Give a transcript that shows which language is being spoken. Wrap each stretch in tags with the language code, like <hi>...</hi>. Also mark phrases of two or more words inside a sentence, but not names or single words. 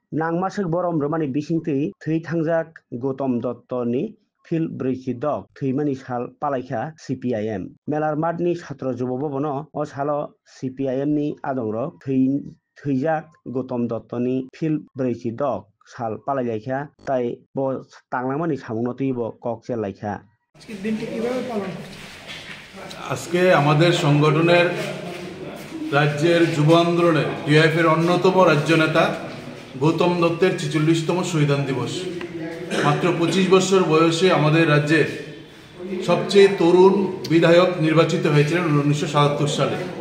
<trp>Nangmasuk borom romani bisingtui thui thangjak Gautam Dotto ni Phil Brisi dog thüimani sal palaikha CPIM melar matni chhatro jubo bobono o salo CPIM ni adongrok thüijak Gautam Dotto ni Phil Brisi dog sal palailaikha tai bo tanglangmani samungno tuibo kok chelaikha।</trp> <bn>আজকে আমাদের সংগঠনের রাজ্যের যুব আন্দোলনের ডিআইএফ এর অন্যতম রাজ্য নেতা গৌতম দত্তের ৪৬তম শহীদান দিবস। মাত্র ২৫ বছর বয়সে আমাদের রাজ্যের সবচেয়ে তরুণ বিধায়ক নির্বাচিত হয়েছিলেন ১৯৭৭ সালে।</bn>